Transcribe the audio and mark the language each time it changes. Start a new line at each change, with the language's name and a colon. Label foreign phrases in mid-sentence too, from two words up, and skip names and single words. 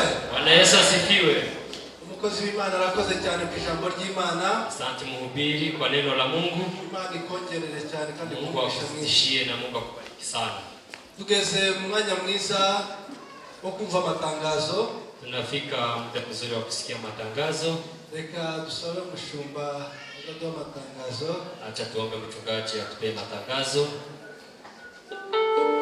Swahili: Bwana Yesu asifiwe.
Kinyarwanda: Umukozi w'Imana arakoze cyane ku ijambo ry'Imana.
Swahili: Asante mhubiri kwa neno la Mungu.
Kinyarwanda: Imana ikongerere cyane kandi
Swahili: Mungu akuzidishie na Mungu akubariki sana.
Kinyarwanda: Tugeze mu mwanya mwiza wo kumva amatangazo.
Swahili: Tunafika muda mzuri wa kusikia matangazo.
Kinyarwanda: Reka dusabe mushumba aduha amatangazo.
Swahili: Acha tuombe mchungaji atupe matangazo.